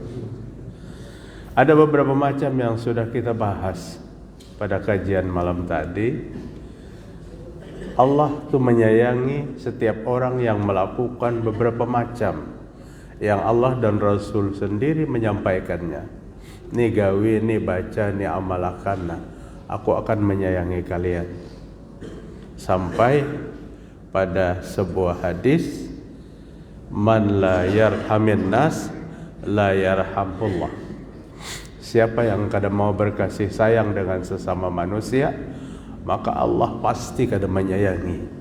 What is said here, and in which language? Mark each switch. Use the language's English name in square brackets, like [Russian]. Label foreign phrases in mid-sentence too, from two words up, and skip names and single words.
[Indonesian] Ada beberapa macam yang sudah kita bahas pada kajian malam tadi. Allah tuh menyayangi setiap orang yang melakukan beberapa macam yang Allah dan Rasul sendiri menyampaikannya. [Banjar] Ni gawi, ni baca, ni amalakan, aku akan menyayangi kalian. [Indonesian] Sampai pada sebuah hadis, [Arabic] man la yarhamin nas la yarhamullah. [Banjar] Siapa yang kada mau berkasih sayang dengan sesama manusia, maka Allah pasti kada menyayangi.